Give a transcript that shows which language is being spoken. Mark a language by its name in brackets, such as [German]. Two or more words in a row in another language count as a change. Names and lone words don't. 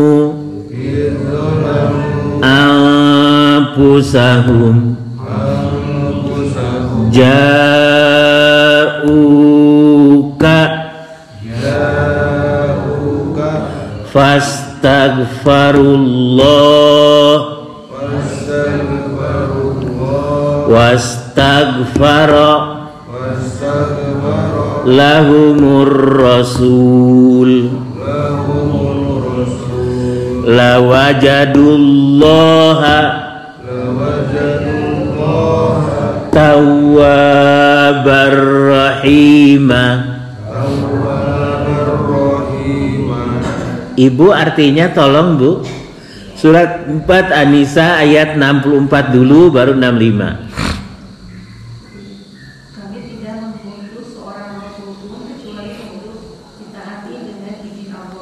[Arabic] أنفسهم جاءوك فاستغفروا الله واستغفر لهم الرسول لوجدوا الله توابا رحيما. [Indonesian] Ibu artinya tolong Bu, surat 4 An-Nisa ayat 64 dulu baru 65. Kami tidak mengutus seorang rasul pun kecuali untuk ditaati dengan izin Allah.